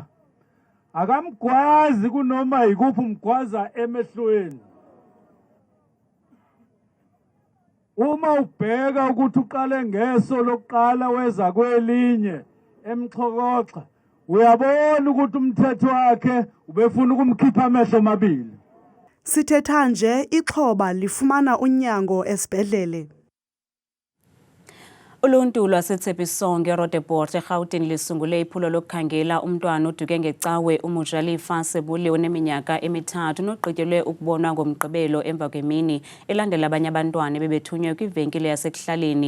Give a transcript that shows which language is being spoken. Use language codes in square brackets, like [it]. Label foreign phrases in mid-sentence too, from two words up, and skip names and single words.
[zu] Akamgwazi kunoma yikuphi umgwaza emehlweni. Uma ubheka ukuthi uqale ngeso lokuqala weza kwelinye emxhokoxa uyabona ukuthi umthetho wakhe ubefuna ukumkhipha amehlo amabili. [xh] Sithetha nje ixhoba lifumana unyango esibhedlele. Uluntu lwaseTshepisong eRoodeport eGauteng lisungule iphulo lokukhangela umntwana oduke ngecawe uMujalifa Sebule oneminyaka emithathu nogqityelwe ukubonwa ngomgqibelo emva kwemini elandela abanye abantwana bebethunywe kwivenkile yasekuhlaleni.